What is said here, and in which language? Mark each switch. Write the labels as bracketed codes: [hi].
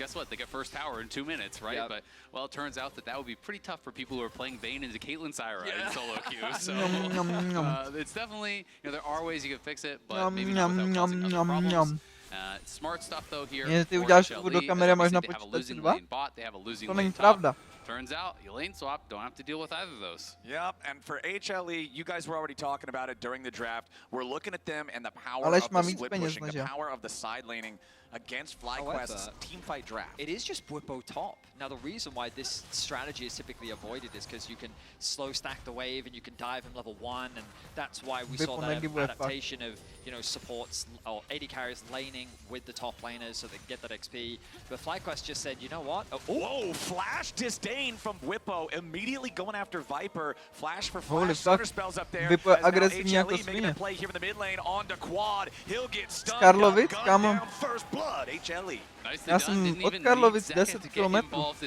[en] They get first tower in 2 minutes, right? Yep. But, well, it turns out that would be pretty tough for people who are playing Vayne into Caitlyn Syra in solo queue. So it's definitely, there are ways you can fix it, but maybe not without causing other problems. Smart stuff though here. [cs] Ty uděláš do kamery, máš na počítači 2? To není pravda. [en] Turns out, you lane swap, don't have to deal with either of those. Yep, and for HLE, you guys were already talking about it during the draft. We're looking at them and the power of the split pushing, the power of the side laning against FlyQuest's teamfight draft. It is just Bwipo top. Now the reason why this strategy is typically avoided is because you can slow stack the wave and you can dive in level 1, and that's why we saw that adaptation of, supports or AD carries laning with the top laners so they can get that XP. But FlyQuest just said, you know what? Whoa, flash disdain from Bwipo, immediately going after Viper. Flash for flash, Thunder spells up there. [cs] Bwipo agresivní jako svině. [en] Play here in the mid lane on the quad. He'll get stunned. [cs] Karlovic, kámo. [en] First blood, HLE. [cs] Já jsem od Karlovic 10 kilometrů.